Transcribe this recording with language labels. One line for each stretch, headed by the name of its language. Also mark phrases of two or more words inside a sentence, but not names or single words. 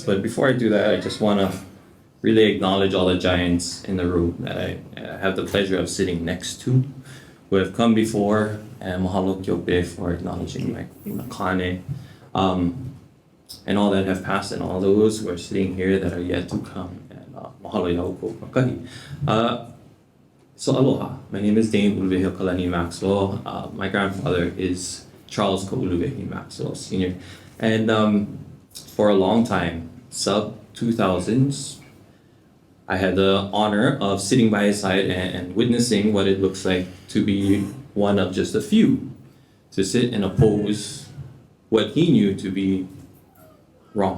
English: But before I do that, I just want to really acknowledge all the giants in the room that I have the pleasure of sitting next to, who have come before, and
Hawaiian: mahalo kyope
English: for acknowledging my makane, and all that have passed, and all those who are sitting here that are yet to come.
Hawaiian: And mahalo yauko makahi.
English: So aloha, my name is Dane Uluvehi Maxwell. My grandfather is Charles Ko'uluvehi Maxwell Sr. And for a long time, sub 2000s, I had the honor of sitting by his side and witnessing what it looks like to be one of just a few, to sit and oppose what he knew to be wrong.